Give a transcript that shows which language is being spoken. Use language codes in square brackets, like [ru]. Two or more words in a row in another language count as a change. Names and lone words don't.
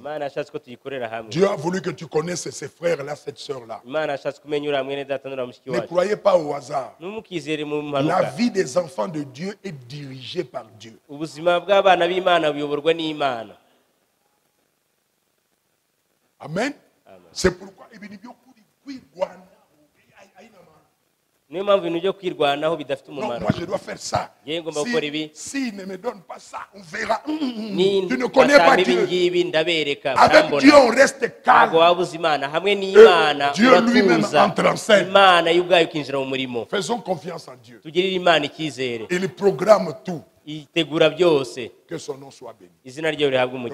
[fr] Dieu a voulu que tu connaisses ces frères-là, cette sœur-là. Ne croyez pas au hasard. La vie des enfants de Dieu est dirigée par Dieu. Amen. C'est pourquoi [rw] niyo mpamvu ibintu byo kwirwanaho bidafite umumaro. [fr] Moi je dois faire ça. [rw] Ngomba gukora ibi. [fr] Si ne me donne pas ça, on verra. Tu ne connais pas Dieu. Avec Dieu on reste calme. Dieu lui-même entre en scène. Faisons confiance en Dieu. Il programme tout. Que son nom soit béni.